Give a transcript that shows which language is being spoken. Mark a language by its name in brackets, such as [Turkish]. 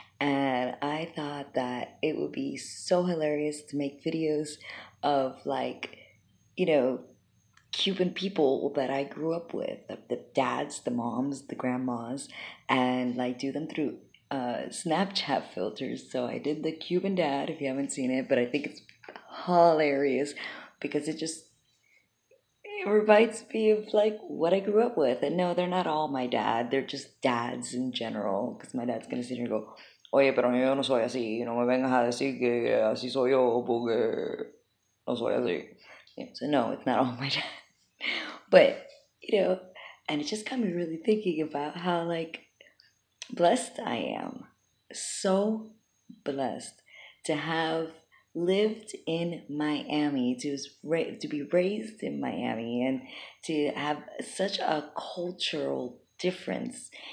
[English] And I thought that it would be so hilarious to make videos of like, you know, Cuban people that I grew up with, the dads, the moms, the grandmas, and like do them through Snapchat filters. So I did the Cuban dad, if you haven't seen it, but I think it's hilarious because it reminds me of like what I grew up with. And no, they're not all my dad, they're just dads in general. Because my dad's gonna sit here and go, [Spanish] oye, pero yo no soy así, no me vengas a decir que así soy yo porque no soy así. [English] Yeah, so no, it's not all my dad. But, and it just got me really thinking about how, like, blessed I am. So blessed to have lived in Miami, to be raised in Miami, and to have such a cultural difference.